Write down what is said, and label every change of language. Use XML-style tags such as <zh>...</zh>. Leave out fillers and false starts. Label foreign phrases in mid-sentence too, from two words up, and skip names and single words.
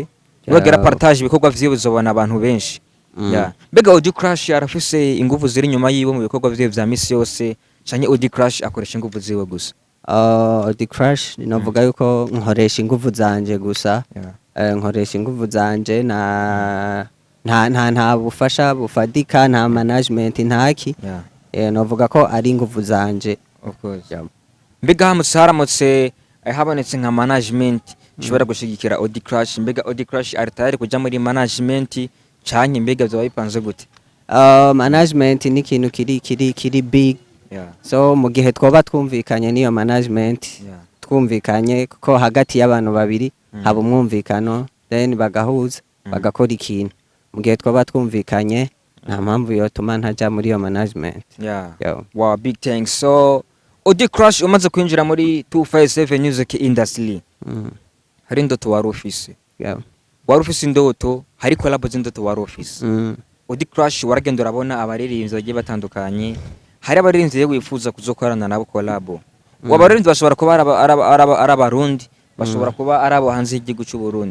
<rn>Nuwagira partage ibikorwa vyiwe uzobona abantu benshi. Mbega Audi Clash arafise ingufu ziri nyuma yiwe mu bikorwa vyiwe vya misi yose canke Audi Clash akoresha ingufu ziwe gusa? Audi Clash navuga yuko nkoresha ingufu zanje gusa. Nkoresha ingufu zanje nta bufasha bufadika, nta management ntaki. Navuga ko ari ingufu zanje.</rn> <en>Of course.</en> <rn>Mbega haramutse habonetse nka management ishobora gushigikira Audi Clash, mbega Audi Clash ari tayari kuja muri management canke mbega byo bipanze gute? Management ni ikintu kiri big. So mu gihe twoba twumvikanye niyo management, twumvikanye ko hagati y'abantu babiri haba umwumvikano, then bagahuza bagakora ikintu. Mu gihe twoba twumvikanye nta mpamvu yotuma ntaja muri iyo management.</rn> <en>Wow, big thanks.</en> <rn>So Audi Clash umaze kwinjira muri 257</rn> <en>music industry,</en> <rn>hari indoto wari ufise? Wari ufise indoto, hari collab z'indoto wari ufise? Audi Clash waragenda urabona abaririmbyi bagiye batandukanye, hari abaririmbyi wifuza kuzokorana nabo collab. Abaririmbyi bashobora kuba arabarundi, bashobora kuba arabo hanze y'igihugu cy'u Burundi.</rn>